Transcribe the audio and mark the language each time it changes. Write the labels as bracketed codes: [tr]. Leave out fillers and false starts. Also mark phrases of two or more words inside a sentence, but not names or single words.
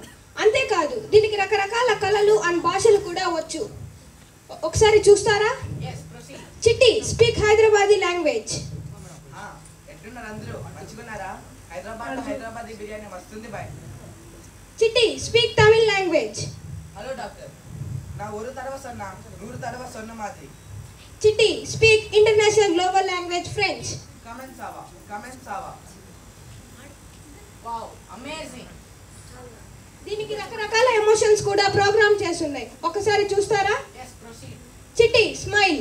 [te] అంతేకాదు దీనికి రకరకాల కళలు అండ్ భాషలు కూడా వచ్చు. ఒకసారి చూస్తారా? చిట్టి, [en] speak Hyderabadi language. [te] చిట్టి, [en] speak Tamil language. hello doctor, [ta] నా ஒரு தடவை சொன்னா 100 தடவை சொன்ன மாதிரி. [te] చిట్టి, [en] speak international global language French. [fr] comment ça va. [en] wow, amazing. [te] దీనికి రకరకాల ఎమోషన్స్ కూడా ప్రోగ్రామ్ చేస్తున్నాయి. ఒకసారి చూస్తారా? చిట్టి, స్మైల్.